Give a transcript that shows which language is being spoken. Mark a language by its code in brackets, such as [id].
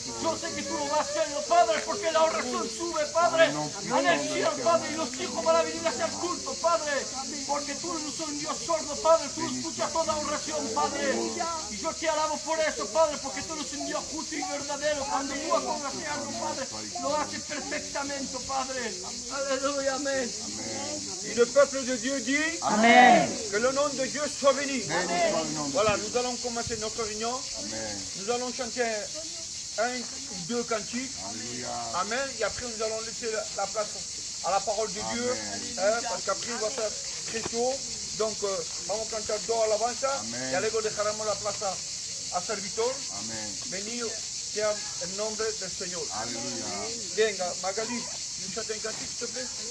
[es] Yo sé que tú lo vas a hacer, Padre, porque la oración sube, Padre, en el cielo, Padre, y los hijos van a venir a hacer culto, Padre, porque tú no sos un Dios sordo, Padre, tú escuchas toda oración, Padre. Y yo te alabo por eso, Padre, porque tú eres un Dios justo y verdadero. Cuando tú hagas algo, Padre, lo haces perfectamente, Padre. Aleluya, amén. [fr] Et le peuple de Dieu dit Amen. que le nom de Dieu soit béni. Voilà, nous allons commencer notre réunion. Nous allons chanter 1 ou 2 cantiques. Amen. Et après, nous allons laisser la place à la parole de Dieu. Parce qu'après, il va faire très chaud. Donc, [es] vamos a cantar 2 alabanzas. Y luego dejaremos la plaza a servitor. Bendito sea el nombre del Señor. [fr] Venga, Magali, nous chantons un cantique, s'il te plaît.